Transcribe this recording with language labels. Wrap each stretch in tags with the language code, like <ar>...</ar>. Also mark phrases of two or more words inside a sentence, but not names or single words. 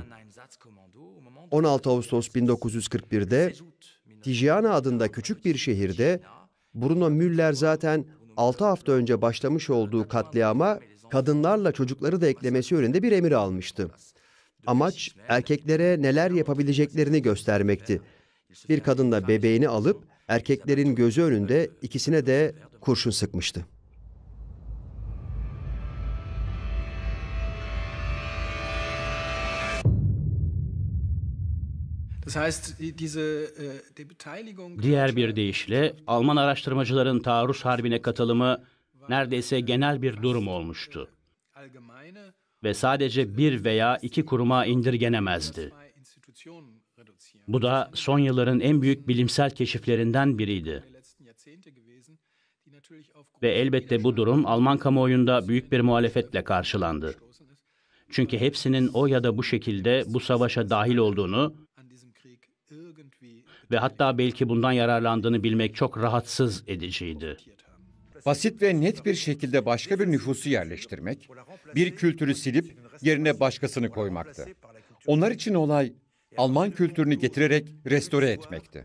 <tr>16 Ağustos 1941'de Tijana adında küçük bir şehirde Bruno Müller zaten 6 hafta önce başlamış olduğu katliama kadınlarla çocukları da eklemesi yönünde bir emir almıştı. Amaç erkeklere neler yapabileceklerini göstermekti. Bir kadınla bebeğini alıp erkeklerin gözü önünde ikisine de kurşun sıkmıştı.</tr> <de>Das heißt, die Beteiligung</de> <tr>Diğer bir deyişle Alman araştırmacıların taarruz harbine katılımı neredeyse genel bir durum olmuştu.</tr> <de>allgemeine</de> <tr>Ve sadece bir veya iki kuruma indirgenemezdi.</tr> <de>Institutionen reduzieren.</de> <tr>Bu da son yılların en büyük bilimsel keşiflerinden biriydi.</tr> <de>Die letzten Jahrzehnte gewesen, die natürlich aufgrund</de> <tr>Ve elbette bu durum Alman kamuoyunda büyük bir muhalefetle karşılandı. Çünkü hepsinin o ya da bu şekilde bu savaşa dahil olduğunu</tr> <de>an diesem Krieg irgendwie</de> <tr>ve hatta belki bundan yararlandığını bilmek çok rahatsız ediciydi. Basit ve net bir şekilde başka bir nüfusu yerleştirmek, bir kültürü silip yerine başkasını koymaktı. Onlar için olay Alman kültürünü getirerek restore etmekti.</tr>